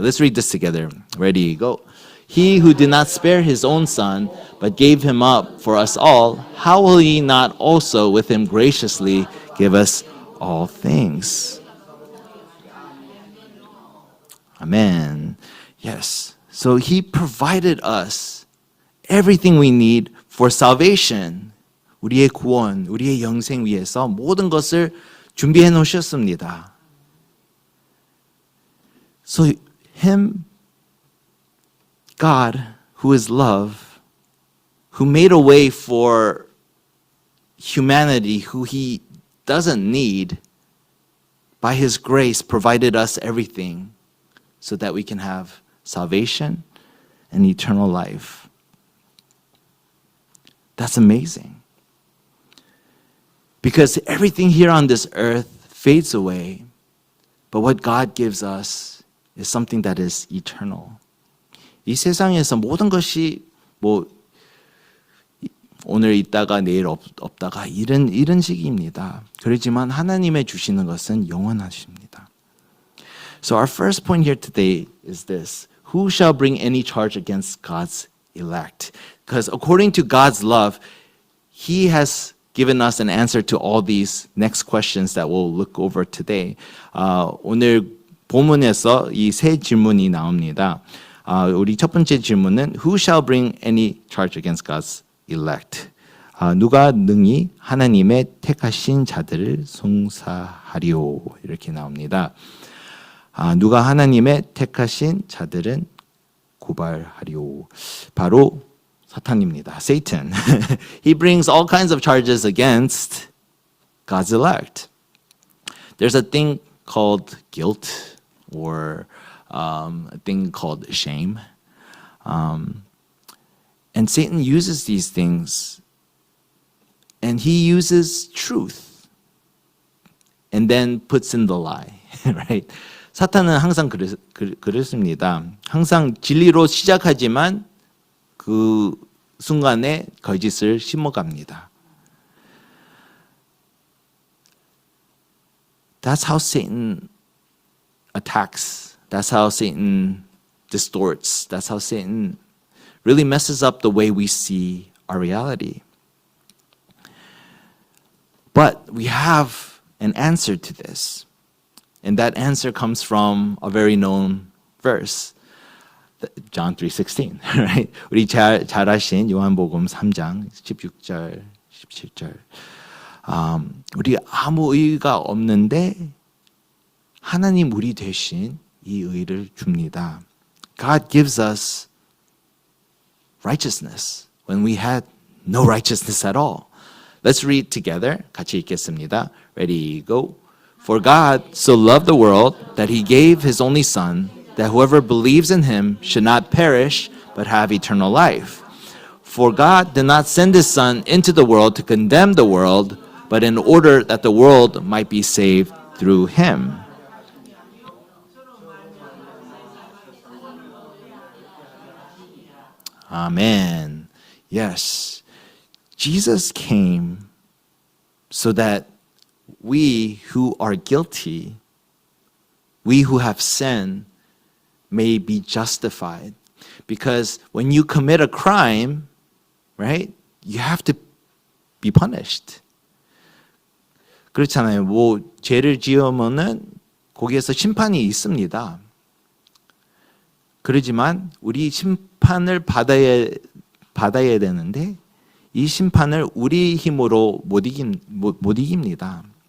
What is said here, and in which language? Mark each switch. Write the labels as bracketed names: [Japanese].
[English] Let's read this together. Ready, go. He who did not spare his own son, but gave him up for us all, how will he not also with him graciously give us all things? Amen. Yes. So he provided us everything we need for salvation. [Korean] 우리의 구원, 우리의 영생 위해서 모든 것을 준비해 놓으셨습니다. [English] So him, God, who is love, who made a way for humanity who he doesn't need, by his grace provided us everything so that we can have salvation and eternal life. That's amazing. Because everything here on this earth fades away, but what God gives us is something that is eternal. [Korean] 이 세상에서 모든 것이 뭐 오늘 있다가 내일 없다가 이런 식입니다. 그렇지만 하나님의 주시는 것은 영원하십니다. [English] So our first point here today is this. Who shall bring any charge against God's elect? Because according to God's love, He has given us an answer to all these next questions that we'll look over today. [Korean] 오늘 본문에서 이 세 질문이 나옵니다. 우리 첫 번째 질문은 [English] Who shall bring any charge against God's elect? [Korean] 누가 능히 하나님의 택하신 자들을 송사하리오? 이렇게 나옵니다. 누가 하나님의 택하신 자들은 고발하리오? 바로 사탄입니다. Satan. [English] He brings all kinds of charges against God's elect. There's a thing called guilt or a thing called shame. And Satan uses these things and he uses truth and then puts in the lie, right? 사탄은 항상 그렇습니다. 항상 진리로 시작하지만 그 순간에 거짓을 심어갑니다. That's how Satan attacks. That's how Satan distorts. That's how Satan really messes up the way we see our reality. But we have an answer to this. And that answer comes from a very known verse. John 3:16, right? [Korean] 우리 잘 아신 요한복음 3장 16절, 17절. 우리 아무 의의가 없는데 하나님 우리 대신 이 의를 줍니다. [English] God gives us righteousness when we had no righteousness at all. Let's read together. [Korean] 같이 읽겠습니다. [English] Ready, go. For God so loved the world that he gave his only son, that whoever believes in him should not perish, but have eternal life. For God did not send his son into the world to condemn the world, but in order that the world might be saved through him. Amen. Yes. Jesus came so that we who are guilty, we who have sinned, may be justified. Because when you commit a crime, right, you have to be punished. [Korean] 그렇잖아요. 뭐 죄를 지으면은 거기에서 심판이 있습니다. 그러지만 우리 심판을 받아야 되는데 이 심판을 우리 힘으로 못 이깁니다.